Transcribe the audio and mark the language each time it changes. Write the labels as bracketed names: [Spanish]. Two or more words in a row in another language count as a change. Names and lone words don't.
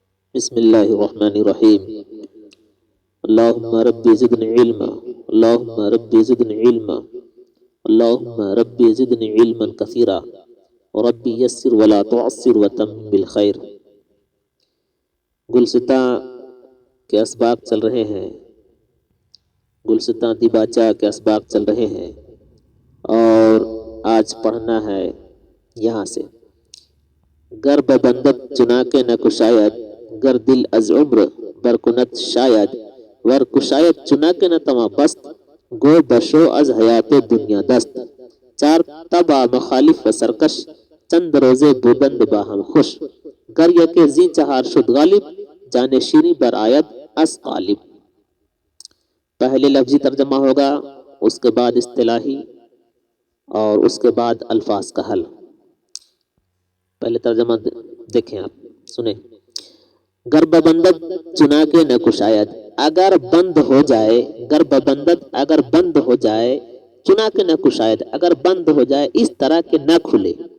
[Arabic] بسم الله الرحمن الرحيم. اللهم ربي زدني علما، اللهم ربي زدني علما، اللهم ربي زدني علما كثيرا، وربي يسر ولا تعسر وتمم بالخير. [Urdu] گلستاں کے اسباق چل رہے ہیں، گلستاں دیباچہ کے اسباق چل رہے ہیں، اور آج پڑھنا ہے یہاں سے: [Persian] گر ببندت چنا کے نہ کشاید، گر دل از عمر برکنت شاید، ور کشاید چنا کے نہ تما بست، گو بشو از حیات دنیا دست. چار تبا مخالف و سرکش، چند روزے بودند باہم خوش، گر یکے زی چہار شد غالب، جانے شیریں بر آید از غالب. [Urdu] پہلے لفظی ترجمہ ہوگا، اس کے بعد اصطلاحی، اور اس کے بعد الفاظ کا حل. پہلے ترجمہ دیکھیں، آپ سنیں. [Persian] گر ببندت چنا کے نہ کشاید، [Urdu] اگر بند ہو جائے، [Persian] گر ببندت [Urdu] اگر بند ہو جائے، [Persian] چنا کے نہ کشاید [Urdu] اگر بند ہو جائے، اس طرح کہ نہ کھلے.